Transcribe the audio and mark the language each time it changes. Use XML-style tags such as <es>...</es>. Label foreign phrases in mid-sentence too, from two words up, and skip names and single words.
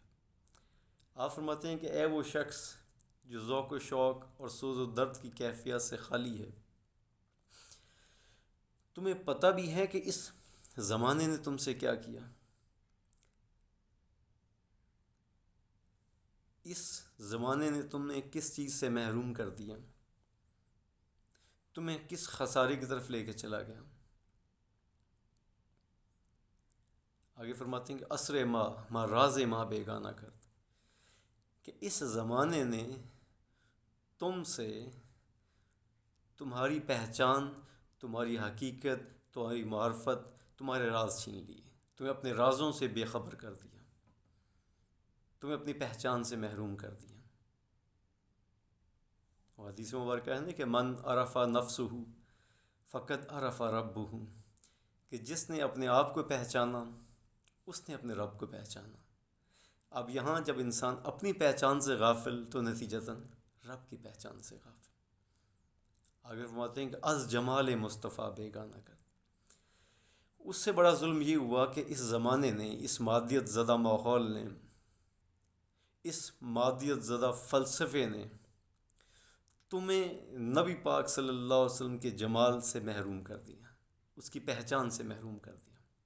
<ur>آپ فرماتے ہیں کہ اے وہ شخص جو ذوق و شوق اور سوز و درد کی کیفیت سے خالی ہے، تمہیں پتہ بھی ہے کہ اس زمانے نے تم سے کیا کیا، اس زمانے نے تمہیں کس چیز سے محروم کر دیا، تمہیں کس خسارے کی طرف لے کے چلا گیا۔ آگے فرماتے ہیں کہ</ur> <fa>اسر ما راز ما بیگانہ کرد،</fa> <ur>کہ اس زمانے نے تم سے تمہاری پہچان، تمہاری حقیقت، تمہاری معرفت، تمہارے راز چھین لیے، تمہیں اپنے رازوں سے بے خبر کر دیا، تمہیں اپنی پہچان سے محروم کر دیا۔ اور حدیث مبارکہ ہے کہ</ur> <ar>من عرف نفسہ فقد عرف ربہ،</ar> <ur>کہ جس نے اپنے آپ کو پہچانا اس نے اپنے رب کو پہچانا۔ اب یہاں جب انسان اپنی پہچان سے غافل تو نتیجتاً رب کی پہچان سے غافل۔ آگے فرماتے ہیں کہ</ur> <fa>از جمال مصطفیٰ بیگانہ کر،</fa> <ur>اس سے بڑا ظلم یہ ہوا کہ اس زمانے نے، اس مادیت زدہ ماحول نے، اس مادیت زدہ فلسفے نے تمہیں نبی پاک صلی اللہ علیہ وسلم کے جمال سے محروم کر دیا، اس کی پہچان سے محروم کر دیا۔</ur>